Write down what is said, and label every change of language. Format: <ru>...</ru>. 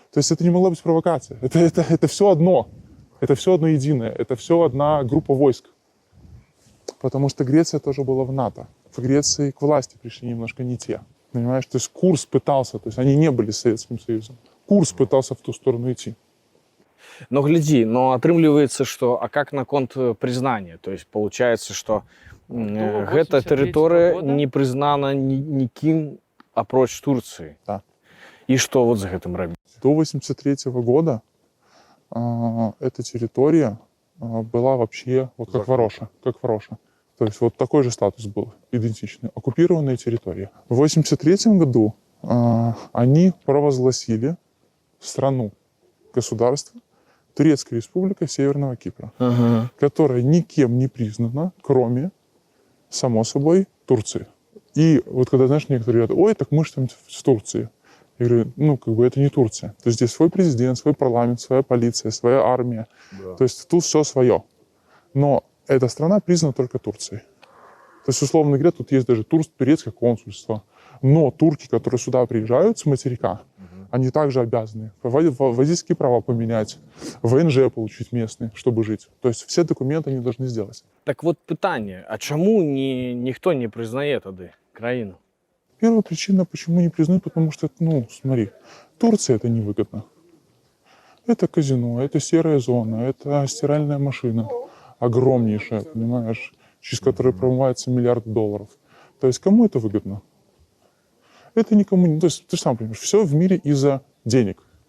<ru>То есть это не могла быть провокация. Это все одно. Это все одно единое. Это все одна группа войск. Потому что Греция тоже была в НАТО. В Греции к власти пришли немножко не те. Понимаешь? То есть курс пытался, то есть они не были Советским Союзом. Курс пытался в ту сторону идти. Но гляди,</ru> <be>но отрымліваецца, што а как наконт прызнання?</be> <ru>То есть получается,</ru> <be>што гэта</be> <ru>83-го</ru> <be>тэрыторыя</be> <ru>года?</ru> <be>не прызнана нікім апроч Турцыі.</be> <ru>Да.</ru> <be>І што вот з гэтым рабіць?</be> <ru>До 1983 года эта территория была вообще вот как Вороша. Как Вороша. То есть вот такой же статус был, идентичный. Оккупированная территория. В 1983 году они провозгласили страну, государство, Турецкая республика Северного Кипра, которая никем не признана, кроме, само собой, Турции. И вот когда, знаешь, некоторые говорят, ой, так мы же там в Турции. Я говорю, ну, как бы это не Турция. То есть здесь свой президент, свой парламент, своя полиция, своя армия. Да. То есть тут все свое. Но эта страна признана только Турцией. То есть, условно говоря, тут есть даже турецкое консульство. Но турки, которые сюда приезжают с материка, они также обязаны водительские права поменять, ВНЖ получить местные, чтобы жить. То есть все документы они должны сделать.</ru> <be>Так вот пытанне, а чаму ніхто не прызнае тады краіну?</be> <ru>Первая причина, почему не признают, потому что, ну, смотри, Турция это невыгодно. Это казино, это серая зона, это стиральная машина огромнейшая, понимаешь, через которую промывается миллиард долларов. То есть кому это выгодно? Это никому не... То есть ты же сам понимаешь, все в мире из-за денег.</ru>